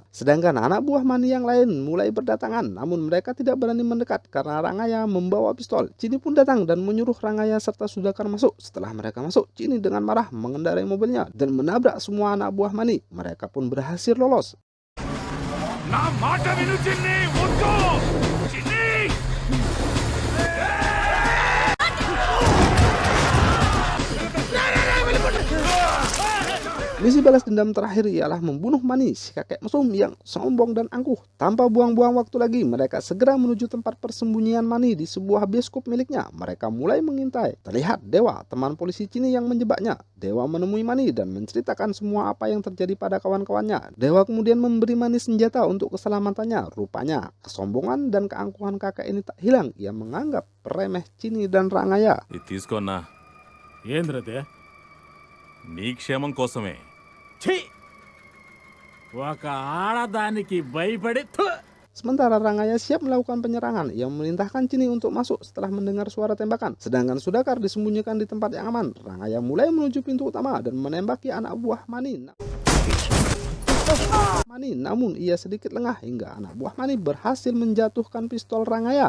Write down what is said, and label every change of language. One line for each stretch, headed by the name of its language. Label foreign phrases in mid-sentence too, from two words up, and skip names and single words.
Indonesian: Sedangkan anak buah Mani yang lain mulai berdatangan. Namun mereka tidak berani mendekat karena Rangaya membawa pistol. Chini pun datang dan menyuruh Rangaya serta Sudakar masuk. Setelah mereka masuk, Chini dengan marah mengendarai mobilnya dan menabrak semua anak buah Mani. Mereka pun berhasil lolos.
Telugu: నా మాట విను చిన్ని, వద్దు చిన్ని.
Indonesian: Misi balas dendam terakhir ialah membunuh Mani, si kakek mesum yang sombong dan angkuh. Tanpa buang-buang waktu lagi, mereka segera menuju tempat persembunyian Mani di sebuah bioskop miliknya. Mereka mulai mengintai. Terlihat Dewa, teman polisi Cini yang menjebaknya. Dewa menemui Mani dan menceritakan semua apa yang terjadi pada kawan-kawannya. Dewa kemudian memberi Mani senjata untuk keselamatannya. Rupanya, kesombongan dan keangkuhan kakek ini tak hilang. Ia menganggap remeh Cini dan Rangaya.
Telugu: ఇది తీసుకోన్నా, ఏంద్రదే నీ క్షేమం కోసమే. ఛీ ఒక ఆడదానికి భయపడి థు!
Indonesian: Sementara Rangaya siap melakukan penyerangan. Ia memerintahkan Cini untuk masuk setelah mendengar suara tembakan. Sedangkan Sudakar disembunyikan di tempat yang aman. Rangaya mulai menuju pintu utama dan menembaki anak buah Mani. Namun ia sedikit lengah hingga anak buah Mani berhasil menjatuhkan pistol Rangaya.